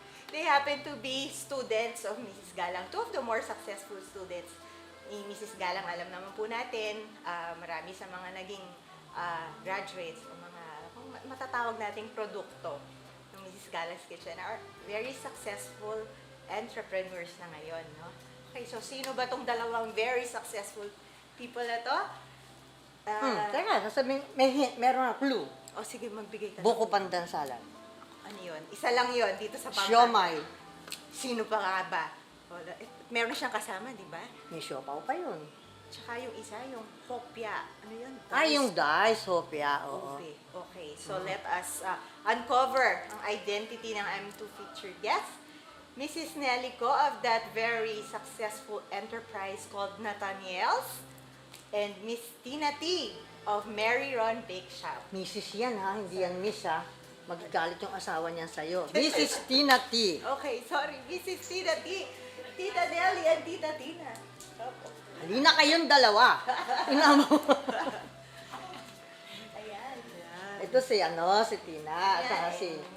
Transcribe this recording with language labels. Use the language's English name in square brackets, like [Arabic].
[English] They happen to be students of Mrs. Galang. Two of the more successful students ni Mrs. Galang. [Filipino] Alam naman po natin, marami sa mga naging graduates o mga kung matatawag nating produkto ng Mrs. [English] Galang's Kitchen are very successful entrepreneurs [Filipino] na ngayon, no? Okay, so sino ba tong dalawang [English] very successful people [Filipino] na to? Teka, sasabihin, meron na clue. O sige, magbigay ka. Buko pandan salad. Ano yun? Isa lang yun dito sa Pampanga. Siomay. Sino pa nga ba? Meron na siyang kasama, di ba? May siopaw pa yun. Tsaka yung isa, yung hopya. Ano yun? Yung dice, hopya. Oo. [English] Okay, so let us uncover ang identity ng M2 featured guest. Mrs. Nelly Co of that very successful enterprise called Nathaniel's, and Miss Tina T of Mary Ron Bake Shop. [Filipino] Mrs. yan ha, hindi yan miss ha. Magagalit yung asawa niyan sa'yo. [English] This is Tina T. Okay, sorry, Mrs. Tina T. Tita Nelly and Tita Tina. Opo. [Filipino] Halina kayong dalawa. Ina mo. Ayan. Ito si Tina, at saka si